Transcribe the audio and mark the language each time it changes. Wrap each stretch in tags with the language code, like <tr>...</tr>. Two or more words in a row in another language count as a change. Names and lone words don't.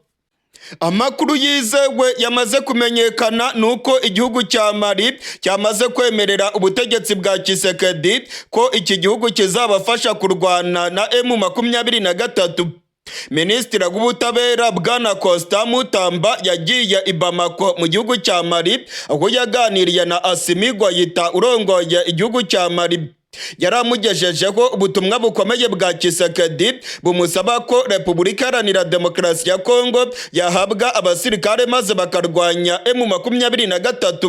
<rw>Amakuru yizewe yamaze kumenyekana nuko igihugu cya Mali cyamaze kwemerera ubutegetsi bwa Tshisekedi ko iki gihugu kizabafasha kurwana na M23. Minisitiri w'ubutabera Bwana Costa Mutamba yagiye i Bamako mu gihugu cya Mali aho yaganiriye na Assimi Goïta urongoye igihugu cya Mali. Yaramugejejeho ubutumwa bukomeye bwa Tshisekedi bumusaba ko Repubulika Iharanira Demokarasi ya Congo yahabwa abasirikare maze bakarwanya M23.</rw>